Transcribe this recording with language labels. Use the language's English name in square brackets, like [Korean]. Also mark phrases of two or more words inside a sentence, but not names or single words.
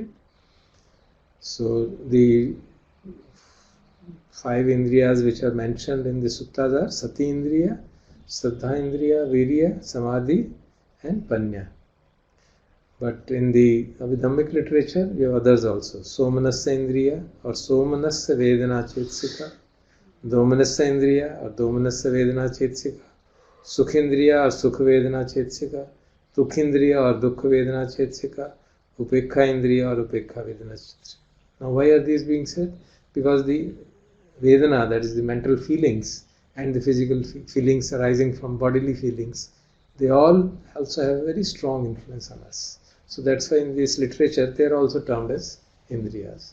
[English] So the 5 Indriyas which are mentioned in the suttas are [Pali] Sati Indriya, Saddha Indriya, Virya, Samadhi [English] and Panya. But in the Abhidhammic literature, we have others also. [Pali] Somanassa Indriya or Somanassa Vedana Chetsika, Domanassa Indriya or Domanassa Vedana Chetsika, Sukhindriya or Sukha Vedana Chetsika, Dukhindriya or Dukha Vedana Chetsika, Upekha Indriya or Upekha Vedana Chetsika. [English] Now why are these being said? Because the Vedana, that is the mental feelings, and the physical feelings arising from bodily feelings, they all also have a very strong influence on us. So that's why in this literature they are also termed as Indriyas.